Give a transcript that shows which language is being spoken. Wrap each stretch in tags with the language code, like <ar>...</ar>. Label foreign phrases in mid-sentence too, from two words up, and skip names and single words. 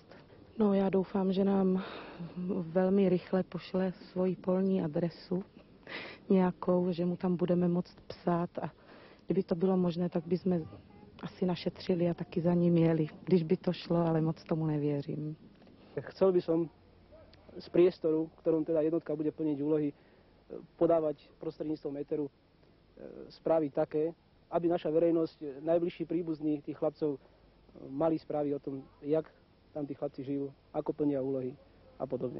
<cs>No, já doufám, že nám velmi rychle pošle svoji polní adresu nějakou, že mu tam budeme moct psát a kdyby to bylo možné, tak bychom asi našetřili a taky za ním jeli, když by to šlo, ale moc tomu nevěřím.</cs> <sk>Chcel by som z priestoru, v ktorom teda jednotka bude plniť úlohy, podávať prostredníctvom éteru správy také, aby naša verejnosť, najbližší príbuzní tých chlapcov mali správy o tom, jak tam tí chlapci žijú, ako plnia úlohy a podobne.</sk>